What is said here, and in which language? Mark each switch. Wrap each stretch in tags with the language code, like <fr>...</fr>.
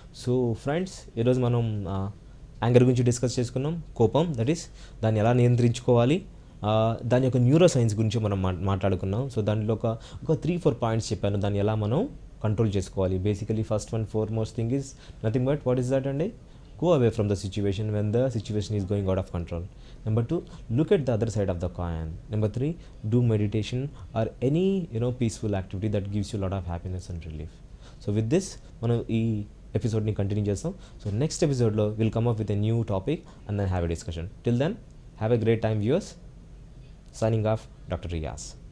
<te>So friends, ఈరోజు మనం anger గురించి డిస్కస్ చేసుకున్నాం. కోపం, దట్ ఈస్ దాన్ని ఎలా నియంత్రించుకోవాలి, దాని యొక్క న్యూరో సైన్స్ గురించి మనం మాట్లాడుకున్నాం. సో దాంట్లో ఒక 3-4 పాయింట్స్ చెప్పాను, దాన్ని ఎలా మనం కంట్రోల్ చేసుకోవాలి.</te> <en>Basically first one foremost thing is nothing but what is that అండి? Go away from the situation when the situation is going out of control. Number 2, look at the other side of the coin. Number 3, do meditation or any peaceful activity that gives you a lot of happiness and relief. So with this,</en> <te>మనం ఈ ఎపిసోడ్ని continue చేస్తాం.</te> <en>So next ఎపిసోడ్లో will come up with a new topic and then have a discussion. Till then have a great time viewers. Signing off, Dr. Riyaz.</en>